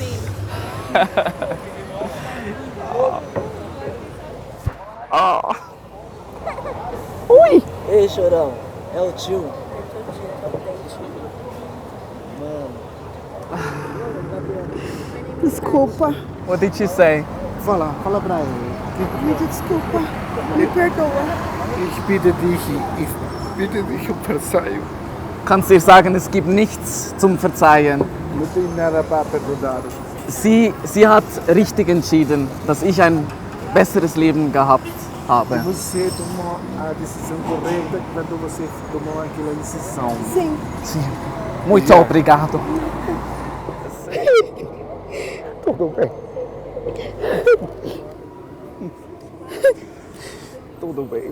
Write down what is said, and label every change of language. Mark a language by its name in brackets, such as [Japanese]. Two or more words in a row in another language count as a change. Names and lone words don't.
[Portuguese] Ei, chorão, é o tio. Desculpa. [English] What did she say? [Portuguese] Fala para ele. Muito desculpa. Me perdoa. [German] Ich bitte dich um Verzeihung. Kannst dir sagen, es gibt nichts zum Verzeihen. [Portuguese] Não tem nada para perdoar. [German] Sie hat richtig entschieden, dass ich ein besseres Leben gehabt habe. [Portuguese] Você tomou a decisão correta quando você tomou aquela decisão. Sim. Muito obrigado. Tudo bem. Tudo bem.